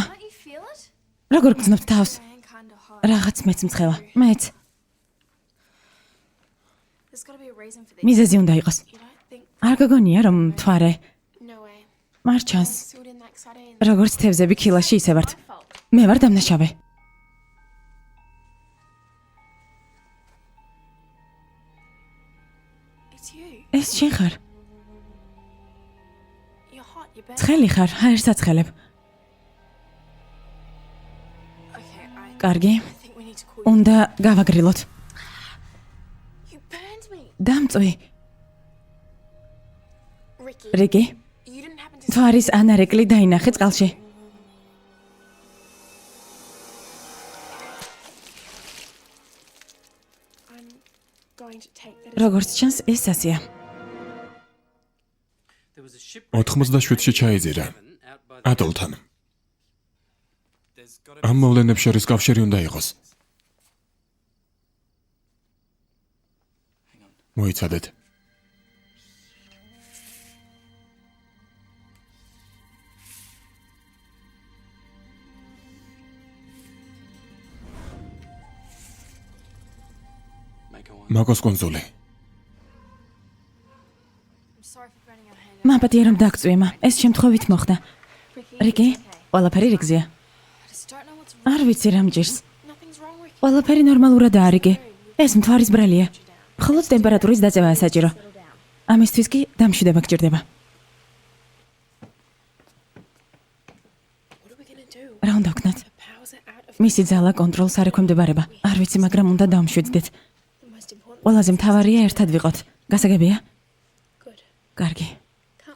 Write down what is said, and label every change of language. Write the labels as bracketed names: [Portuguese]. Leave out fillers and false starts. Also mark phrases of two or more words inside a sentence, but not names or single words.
[Georgian] როგორ გძნობთ თავს? რაღაც მეც მცხელა. მეც. მიზეზი უნდა იყოს. არ გაგონია რომ მთვარე? მარჩანს. როგორც თევზები ქილაში ისე ვართ. მე ვარ დამნაშავე. [English] It's you. [Georgian] ეს შენ ხარ? [English] You're hot. You're burnt. [Georgian] ცხელი ხარ, ჰაერს აცხელებ. [English] Okay, [Georgian] კარგი, [English] I think we need to call you. [Georgian] უნდა გავაგრილოთ. [English] You burned me. [Georgian] დამწვი, [English] Ricky, [Georgian] რიკი, [English] you didn't happen to [Georgian] თვარის ანარეკლი დაინახე წყალში. [English] I'm going to take that as [Georgian] როგორც ჩანს, ეს სასია. 97-ში ჩაიძირა ატოლთან. ამ მოვლენებს შორის კავშირი უნდა იყოს. მოიცადეთ. მაკოს კონსოლი. [English] I'm sorry for burning your hand. [Georgian] მაპატია რომ დაგწვიმა. ეს შემთხვევით მოხდა. რიკი, ყველაფერი რიგზეა. [English] I just don't know what's wrong. [Georgian] არ ვიცი რა მჭირს. [English] Nothing's wrong, Ricky. [Georgian] ყველაფერი ნორმალურადაა, რიკი. ეს მთვარის ბრალია. მხოლოდ ტემპერატურის დაწევაა საჭირო. ამისთვის კი დამშვიდება გჭირდება. [English] What are we gonna do? [Georgian] რა უნდა ვქნათ? [English] The powers are out of [Georgian] მისი ძალა კონტროლს არ ექვემდებარება. არ ვიცი, მაგრამ უნდა დავმშვიდდეთ. [English] the most important. [Georgian] ყველაზე მთავარია ერთად ვიყოთ. გასაგებია? [English] Good. [Georgian] კარგი. [English] Can't